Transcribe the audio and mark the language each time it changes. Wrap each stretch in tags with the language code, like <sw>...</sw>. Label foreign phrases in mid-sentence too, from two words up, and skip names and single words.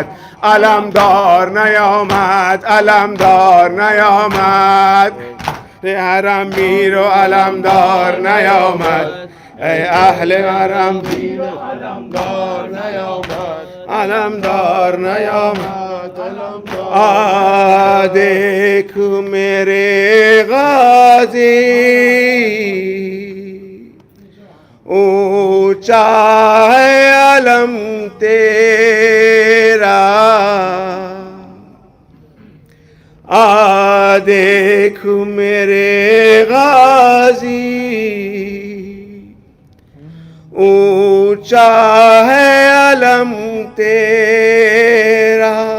<fa>علمدار نیامد. علمدار نیامد. حرم میر و علمدار نیامد. ای اهل حرم میر و علمدار نیامد. علمدار نیامد.</fa> <ur>دیکھ میرے غازی اونچا ہے علم تیرا. دیکھ میرے غازی اونچا ہے علم تیرا.</ur>